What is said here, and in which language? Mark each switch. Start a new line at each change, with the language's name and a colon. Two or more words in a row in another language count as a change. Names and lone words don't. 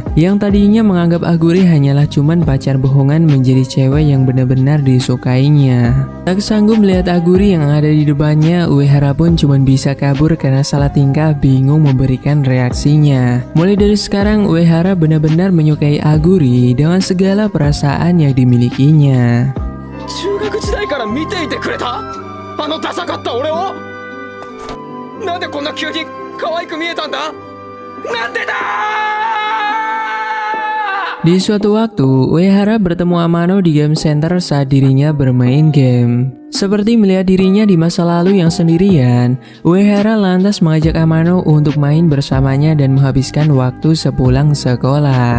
Indonesian: Yang tadinya menganggap Aguri hanyalah cuman pacar bohongan menjadi cewek yang benar-benar disukainya. Tak sanggup melihat Aguri yang ada di depannya, Uehara pun cuman bisa kabur karena salah tingkah, bingung memberikan reaksinya. Mulai dari sekarang Uehara benar-benar menyukai Aguri dengan segala perasaan yang dimilikinya.
Japanese: ダサかった俺をなんでこんな急に可愛く見えたんだなんでだ
Indonesian: Di suatu waktu, Uehara bertemu Amano di game center saat dirinya bermain game. Seperti melihat dirinya di masa lalu yang sendirian, Uehara lantas mengajak Amano untuk main bersamanya dan menghabiskan waktu sepulang sekolah.